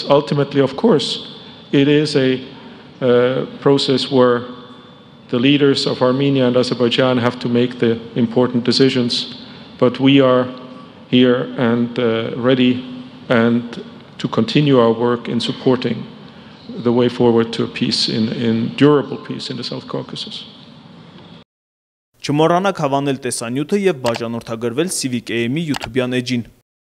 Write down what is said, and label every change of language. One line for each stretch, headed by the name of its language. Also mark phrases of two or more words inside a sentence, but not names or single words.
English: Ultimately, of course, it is a process where the leaders of Armenia and Azerbaijan have to make the important decisions, but we are here and ready and to continue our work in supporting the way forward to a peace, in durable peace in the South Caucasus.
Armenian: Չմոռանաք հավանել տեսանյութը եւ բաժանորդագրվել Civic AM-ի YouTube-յան էջին։